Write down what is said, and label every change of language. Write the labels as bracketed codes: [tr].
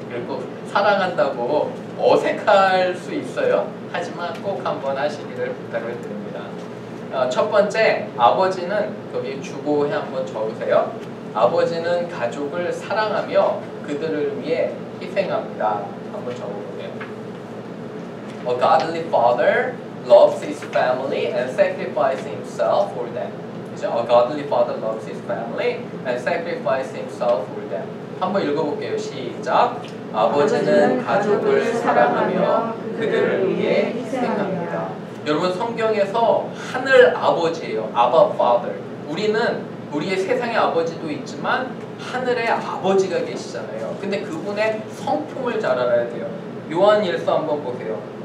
[ko] 그리고 사랑한다고 어색할 수 있어요. 하지만 꼭 한번 하시기를 부탁을 드립니다. 첫 번째, 아버지는 거기 주보에 한번 적으세요. 아버지는 가족을 사랑하며 그들을 위해 희생합니다. 한번 적어보세요. [en] A godly father loves his family and sacrifices himself for them. [ko] 그죠? [en] A godly father loves his family and sacrifices himself for them. [ko] 한번 읽어볼게요. 시작. 아버지는 가족을 사랑하며 그들을 위해 희생합니다. 여러분, 성경에서 하늘 아버지예요. 아바 father. 우리는 우리의 세상의 아버지도 있지만 하늘의 아버지가 계시잖아요. 근데 그분의 성품을 잘 알아야 돼요. 요한일서 한번 보세요.